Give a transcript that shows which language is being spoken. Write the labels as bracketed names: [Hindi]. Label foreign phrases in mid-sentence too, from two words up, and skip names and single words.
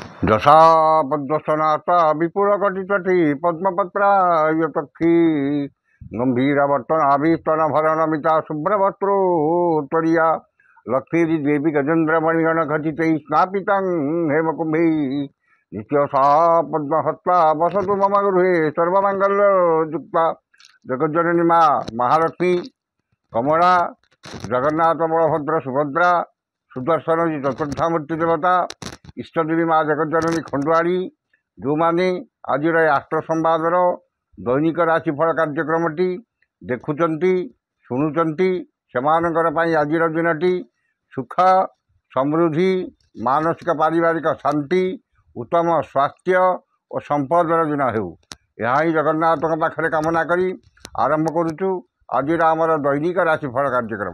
[Sanskrit] যশা পদ্মসনাতা বিপুলকটিতটি পদ্মপত্রায়তক্ষী গম্ভীরাবর্তনাভীস্তনভরণমিতা শুভ্রবস্ত্रोत्तरीया লক্ষ্মীদেবী গজেন্দ্রমণিগণখচিতैः স্নাপিतं হেমকুম্ভী নিত্যসা পদ্মহস্তা বসতু মম গৃহে সর্বমঙ্গলযুক্তা। [Odia] ଜଗଜ୍ଜନନୀ ମା ମହାଲକ୍ଷ୍ମୀ, କମଳା, ଜଗନ୍ନାଥ, ବଳଭଦ୍ର, ସୁଭଦ୍ରା, ସୁଦର୍ଶନ ଚତୁର୍ଦ୍ଧାମୂର୍ତ୍ତି ଦେବତା, ଇଷ୍ଟଦେବୀ ମା ଜଗଜ୍ଜନନୀ ଖଣ୍ଡୁଆଳି, ଯେଉଁମାନେ ଆଜିର ଏ ଆଷ୍ଟ୍ର ସମ୍ବାଦର ଦୈନିକ ରାଶିଫଳ କାର୍ଯ୍ୟକ୍ରମଟି ଦେଖୁଛନ୍ତି ଶୁଣୁଛନ୍ତି, ସେମାନଙ୍କର ପାଇଁ ଆଜିର ଦିନଟି ସୁଖ ସମୃଦ୍ଧି, ମାନସିକ ପାରିବାରିକ ଶାନ୍ତି, ଉତ୍ତମ ସ୍ୱାସ୍ଥ୍ୟ ଓ ସମ୍ପଦର ଦିନ ହେଉ, ଏହା ହିଁ ଜଗନ୍ନାଥଙ୍କ ପାଖରେ କାମନା କରି ଆରମ୍ଭ କରୁଛୁ ଆଜିର ଆମର ଦୈନିକ ରାଶିଫଳ କାର୍ଯ୍ୟକ୍ରମ।